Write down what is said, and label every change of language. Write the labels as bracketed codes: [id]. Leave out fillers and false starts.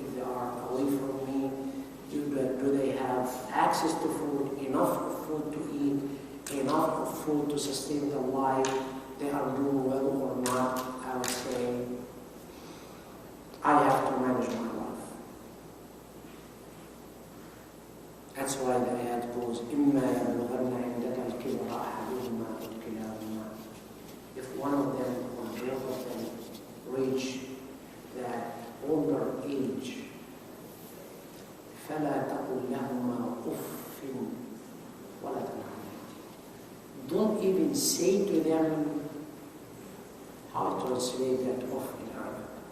[en] If they are away from me, do they have access to food, enough of food to eat, enough of food to sustain their life? life, they are doing well or not, I would say, I have to manage my life. That's why the ayat goes, [ar] إِمَّا يَبْلُغَنَّ عِنْدَكَ الْكِبْرَ أَحَدُهُمَا أَوْ كِلَاهُمَا. [en] If one of them or both of them reach that older age, [ar] فَلَا تَقُلْ لَهُمَا أُفٍّ وَلَا تَنْهَرْهُمَا. [en] Don't even say to them, how to translate that off in Arabic.